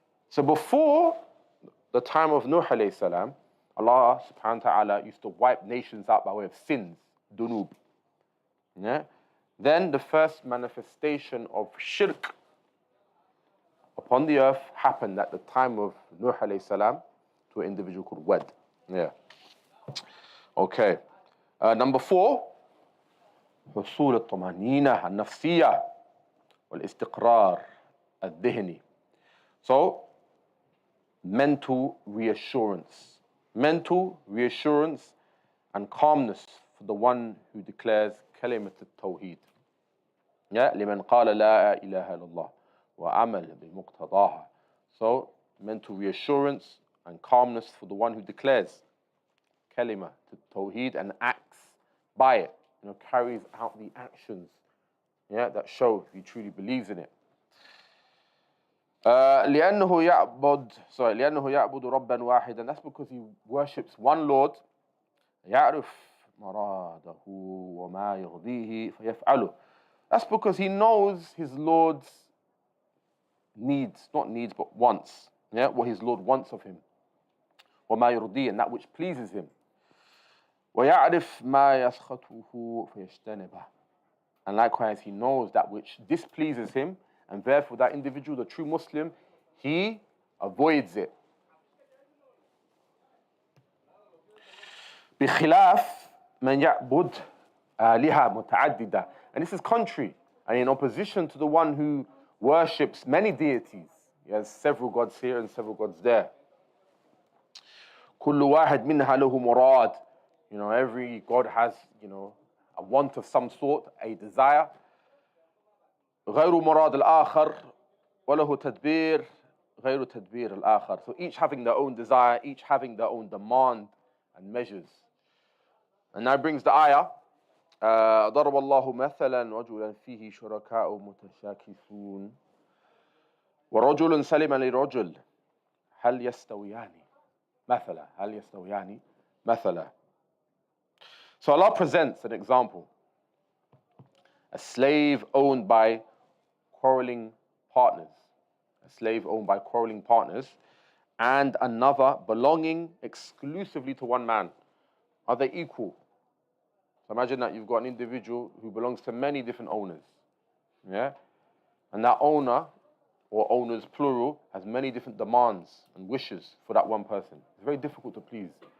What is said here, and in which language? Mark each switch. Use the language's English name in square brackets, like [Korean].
[English] So before the time of Nuh alayhi salam, Allah subhanahu wa ta'ala used to wipe nations out by way of sins, dunub. Then the first manifestation of shirk upon the earth happened at the time of Nuh alayhi salam to an individual called Wad. Okay. Number 4, [Arabic] حصول الطمأنينة النفسية والاستقرار الذهني. [English] So, mental reassurance. Mental reassurance and calmness for the one who declares [Arabic] كلمة التوحيد. لمن قال لا إله إلا الله وعمل بمقتضاها. [English] So, mental reassurance and calmness for the one who declares kalima to tawheed and acts by it, carries out the actions, that show he truly believes in it. [Arabic] لأنه يعبد ربا واحدا. [English] That's because he worships one Lord. [Arabic] يعرف مراده وما يرضيه فيفعله. [English] That's because he knows his Lord's needs, not needs, but wants. What his Lord wants of him. [Arabic] وما يرضيه, [English] and that which pleases him. [Arabic] ويعرف ما يسخطه فيجتنبه. [English] And likewise, he knows that which displeases him, and therefore that individual, the true Muslim, he avoids it. [Arabic] بخلاف من يعبد آلهة متعددة. [English] And this is contrary and in opposition to the one who worships many deities. He has several gods here and several gods there. [Arabic] كل واحد منها له مراد. [English] Every god has, a want of some sort, a desire. [Arabic] غير مراد الآخر وله تدبير غير تدبير الآخر. [English] So each having their own desire, each having their own demand and measures. And now brings the ayah. [Arabic] ضرب الله مثلا رجلا فيه شركاء متشاكسون ورجل سلم لرجل هل يستويان مثلا هل يستويان مثلا. [English] So Allah presents an example. A slave owned by quarreling partners. A slave owned by quarreling partners. And another belonging exclusively to one man. Are they equal? So imagine that you've got an individual who belongs to many different owners. And that owner, or owners plural, has many different demands and wishes for that one person. It's very difficult to please.